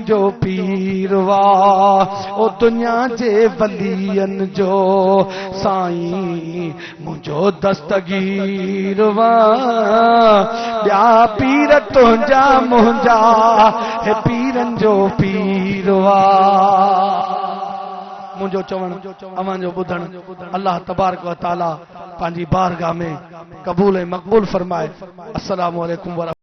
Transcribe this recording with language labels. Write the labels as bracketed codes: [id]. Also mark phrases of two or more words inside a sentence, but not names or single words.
[sd] जो पीर वा ओ दुनिया जे वलियन जो साईं मुंहिंजो दस्तगीर वा ॿिया पीर तुंहिंजा मुंहिंजा हे पीरनि जो पीर वा मुंहिंजो चवण अव्हांजो ॿुधण [ar] الله تبارك وتعالى [sd] पंहिंजी बारगाह में क़बूल ऐं मक़बूल फरमाए। [ar] السلام عليكم و